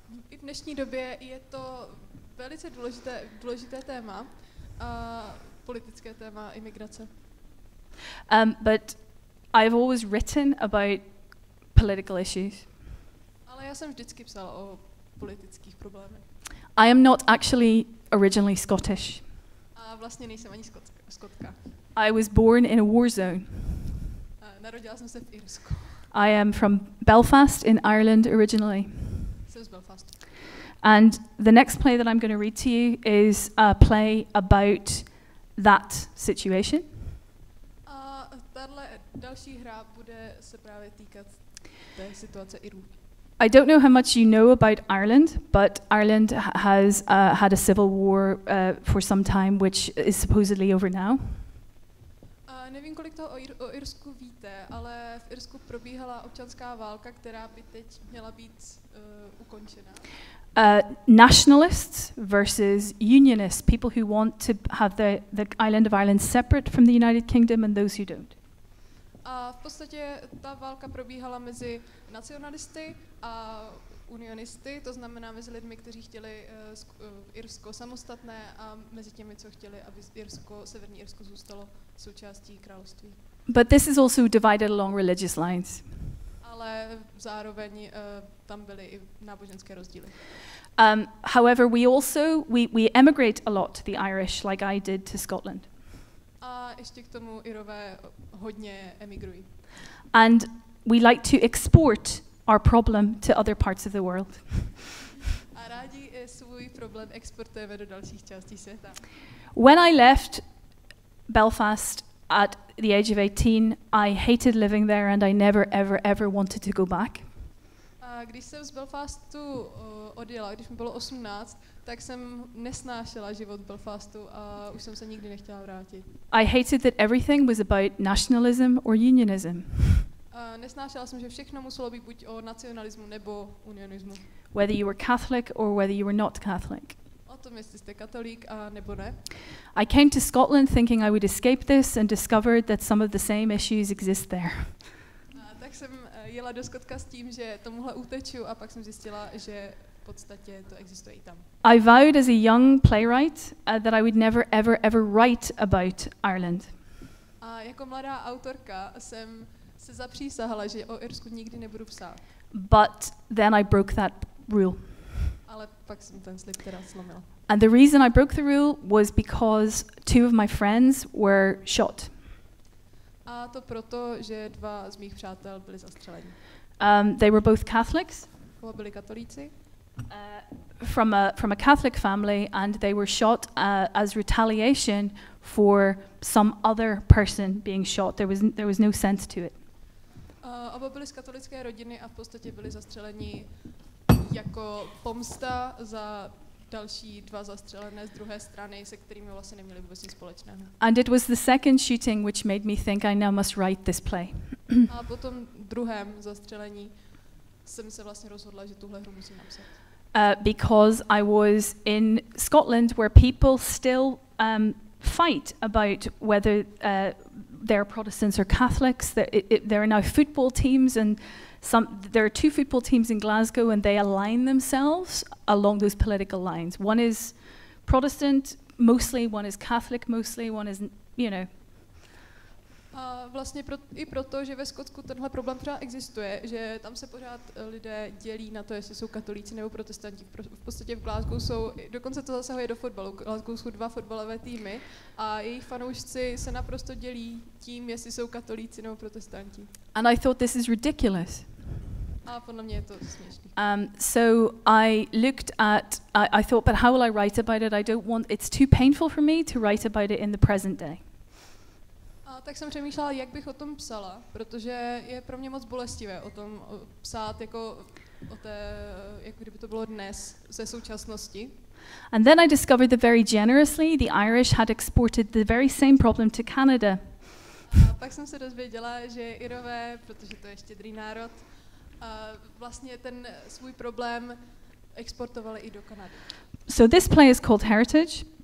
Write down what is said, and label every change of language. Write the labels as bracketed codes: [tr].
[cs] I v dnešní době je to velice důležité téma, politické téma imigrace. [en] But I've always written about political issues. [cs] Ale já jsem vždycky psala o politických problémech. [en] I am not actually originally Scottish. [cs] A vlastně nejsem ani Skotka. [en] I was born in a war zone. [cs] Narodila jsem se v Irsku. [en] I am from Belfast in Ireland originally. [cs] Jsem z Belfastu. [en] And the next play that I'm going to read to you is a play about that situation. [cs] A tahle další hra bude se právě týkat té situace Irů. [en] I don't know how much you know about Ireland, but Ireland has had a civil war for some time, which is supposedly over now. [cs] Nevím, kolik toho o Irsku víte, ale v Irsku probíhala občanská válka, která by teď měla být ukončena. [en] Nationalists versus unionists, people who want to have the island of Ireland separate from the United Kingdom and those who don't. [cs] A v podstatě ta válka probíhala mezi nacionalisty a unionisty, to znamená mezi lidmi, kteří chtěli Irsko samostatné, a mezi těmi, co chtěli, aby Severní Irsko zůstalo součástí království. [en] But this is also divided along religious lines. [cs] Ale zároveň tam byly i náboženské rozdíly. [en] However, we emigrate a lot to the Irish, like I did to Scotland. [cs] A ještě k tomu Irové hodně emigrují. [en] And we like to export our problem to other parts of the world. [cs] A rádi svůj problém exportujeme do dalších částí světa. [en] When I left Belfast at the age of 18, I hated living there and I never, ever, ever wanted to go back. [cs] A když jsem z Belfastu odjela, když mi bylo 18, tak jsem nesnášela život v Belfastu a už jsem se nikdy nechtěla vrátit. [en] I hated that everything was about nationalism or unionism. [cs] Nesnášela jsem, že všechno muselo být buď o nacionalismu nebo unionismu. [en] Whether you were Catholic or whether you were not Catholic. [cs] O tom, jestli jste katolík a nebo ne. [en] I came to Scotland thinking I would escape this and discovered that some of the same issues exist there. [cs] Tak jsem jela do Skotka s tím, že tomuhle uteču a pak jsem zjistila, že v podstatě to existuje i tam. [en] I vowed as a young playwright that I would never, ever, ever write about Ireland. [cs] A jako mladá autorka jsem se zapřísahala, že o Irsku nikdy nebudu psát. [en] But then I broke that rule. [cs] Ale pak jsem ten slib teda slomila. [en] And the reason I broke the rule was because two of my friends were shot. [cs] A to proto, že dva z mých přátel byli zastřeleni. [en] They were both Catholics. [cs] Oba byli katolíci. [en] From a Catholic family, and they were shot as retaliation for some other person being shot. There was no sense to it. [cs] Oba byli z katolické rodiny a v podstatě byli zastřeleni jako pomsta za další dva zastřelené z druhé strany, se kterými vlastně neměli vůbec nic společného. [en] And it was the second shooting which made me think I now must write this play. [cs] A po tom druhém zastřelení jsem se vlastně rozhodla, že tuhle hru musím napsat. [en] Because I was in Scotland where people still fight about whether they're Protestants or Catholics. There are now football teams, and there are two football teams in Glasgow, and they align themselves along those political lines. One is Protestant mostly, one is Catholic mostly, one is, you know. [cs] A vlastně i proto, že ve Skotsku tenhle problém pořád existuje, že tam se pořád lidé dělí na to, jestli jsou katolíci nebo protestanti. V podstatě v Glasgow jsou, dokonce to zasahuje do fotbalu, v Glasgow jsou dva fotbalové týmy a jejich fanoušci se naprosto dělí tím, jestli jsou katolíci nebo protestanti. [en] And I thought this is ridiculous. [cs] A podle mě je to směšný. [en] So I looked at, I thought, but how will I write about it? I don't want, it's too painful for me to write about it in the present day. [cs] A tak jsem přemýšlela, jak bych o tom psala, protože je pro mě moc bolestivé o tom psát jako o té, jako kdyby to bylo dnes, ze současnosti. [en] And then I discovered that very generously the Irish had exported the very same problem to Canada. [cs] A pak jsem se dozvěděla, že Irové, protože to je štědrý národ, vlastně ten svůj problém exportovali i do Kanady. [en] So this play is called Heritage.